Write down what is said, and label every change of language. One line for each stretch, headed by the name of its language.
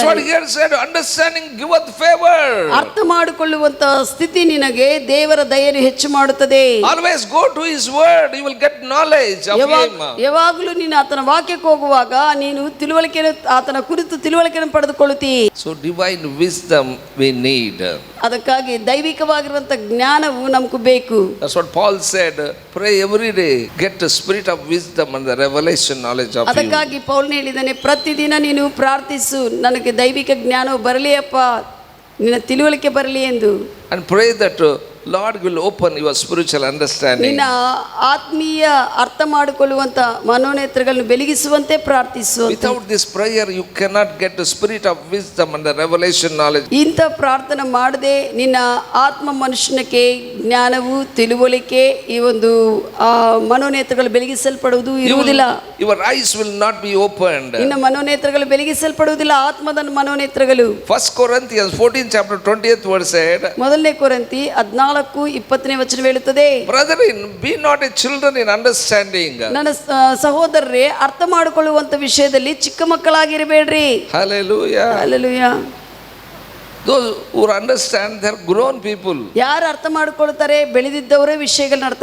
English: That's what he said, understanding giveth favor.
Kannada: ಅರ್ಥ ಮಾಡಿಕೊಳ್ಳುವಂತ ಸ್ಥಿತಿ ನಿನಗೆ ದೇವರ ದಯೆಯನ್ನು ಹೆಚ್ಚು ಮಾಡುತ್ತದೆ.
English: Always go to his word, you will get knowledge of him.
Kannada: ಯಾವಾಗಲೂ ನೀನು ಆತನ ವಾಕ್ಯಕ್ಕೆ ಹೋಗುವಾಗ ನೀನು ಆತನ ಕುರಿತು ತಿಳುವಳಿಕೆಯನ್ನು ಪಡೆದುಕೊಳ್ಳುತ್ತಿ.
English: So divine wisdom we need.
Kannada: ಅದಕ್ಕಾಗಿ ದೈವಿಕವಾಗಿರುವಂತ ಜ್ಞಾನವು ನಮಗೂ ಬೇಕು.
English: That's what Paul said, pray every day, get the spirit of wisdom and the revelation knowledge of you.
Kannada: ಅದಕ್ಕಾಗಿ ಪೌಲನು ಹೇಳಿದ್ದಾನೆ, ಪ್ರತಿದಿನ ನೀನು ಪ್ರಾರ್ಥಿಸು, ನನಗೆ ದೈವಿಕ ಜ್ಞಾನವು ಬರಲಿ ಅಪ್ಪ, ನಿನ್ನ ತಿಳುವಳಿಕೆ ಬರಲಿ ಎಂದು.
English: And pray that Lord will open your spiritual understanding.
Kannada: ನಿನ್ನ ಆತ್ಮೀಯ ಅರ್ಥ ಮಾಡಿಕೊಳ್ಳುವಂತ ಮನೋನೇತ್ರಗಳನ್ನು ಬೆಳಗಿಸುವಂತೆ ಪ್ರಾರ್ಥಿಸು.
English: Without this prayer you cannot get the spirit of wisdom and the revelation knowledge.
Kannada: ಇಂಥ ಪ್ರಾರ್ಥನೆ ಮಾಡದೆ ನಿನ್ನ ಆತ್ಮ ಮನುಷ್ಯನಿಗೆ ಜ್ಞಾನವು ತಿಳುವಳಿಕೆ ಈ ಒಂದು ಮನೋನೇತ್ರಗಳು ಬೆಳಗಿಸಲ್ಪಡುವುದು ಇರುವುದಿಲ್ಲ.
English: Your eyes will not be opened.
Kannada: ನಿನ್ನ ಮನೋನೇತ್ರಗಳು ಬೆಳಗಿಸಲ್ಪಡುವುದಿಲ್ಲ, ಆತ್ಮದ ಮನೋನೇತ್ರಗಳು.
English: 1 Corinthians 14 chapter 20th verse said,
Kannada: ಮೊದಲನೇ ಕೊರಿಂಥಿ 14:20 ವಚನ ಹೇಳುತ್ತದೆ,
English: brethren, be not a children in understanding.
Kannada: ನನ್ನ ಸಹೋದರರೇ, ಅರ್ಥ ಮಾಡಿಕೊಳ್ಳುವಂತ ವಿಷಯದಲ್ಲಿ ಚಿಕ್ಕ ಮಕ್ಕಳಾಗಿರಬೇಡ್ರಿ.
English: Hallelujah. Hallelujah. Those who understand, they're grown people.
Kannada: ಯಾರು ಅರ್ಥ ಮಾಡ್ಕೊಳ್ತಾರೆ, ಬೆಳೆದಿದ್ದವರೇ ವಿಷಯಗಳನ್ನ ಅರ್ಥ